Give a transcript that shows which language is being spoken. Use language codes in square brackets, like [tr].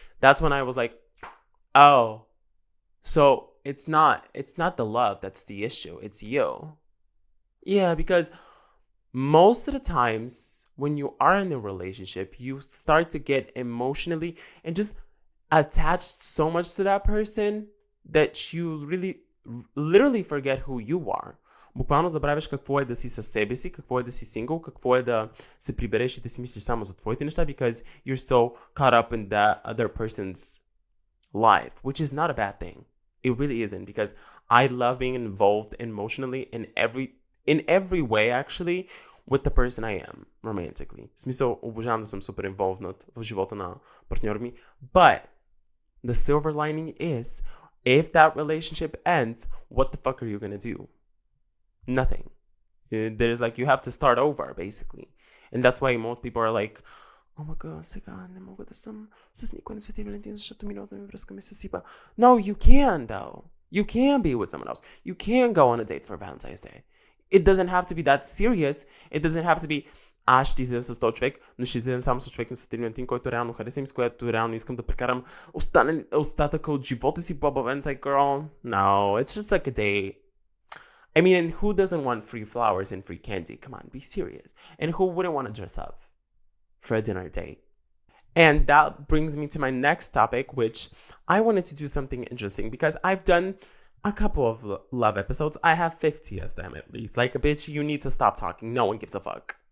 [en] That's when I was like, oh, so it's not the love that's the issue. It's you. Yeah, because most of the times when you are in a relationship, you start to get emotionally and just attached so much to that person that you literally forget who you are. [bg] Буквално забравяш какво е да си със себе си, какво е да си сингъл, какво е да се прибереш и да си мислиш само за твоите неща, [en] because you're so caught up in that other person's life, which is not a bad thing. It really isn't, because I love being involved emotionally in every way actually with the person I am romantically. [bg] В смисъл, обожавам да съм супер involved в живота на партньора ми, [en] but the silver lining is if that relationship ends, what the fuck are you gonna do? Nothing. There's like, you have to start over, basically. And that's why most people are like, oh my god, [bg] сега не мога да съм с никой на Свети Валентин, защото миналата ми връзка ми се сипа. [en] No, you can though. You can be with someone else. You can go on a date for Valentine's Day. It doesn't have to be that serious. It doesn't have to be, [bg] аз ще излеза с този човек, но ще излеза само с човек на Свети Валентин, който реално харесвам, с който реално искам да прекарам остатъка от живота си, [en] blah, blah, blah. It's like, girl, no, it's just like a day. I mean, and who doesn't want free flowers and free candy? Come on, be serious. And who wouldn't want to dress up for a dinner date? And that brings me to my next topic, which I wanted to do something interesting because I've done a couple of love episodes. I have 50 of them at least. Like, bitch, you need to stop talking. No one gives a fuck.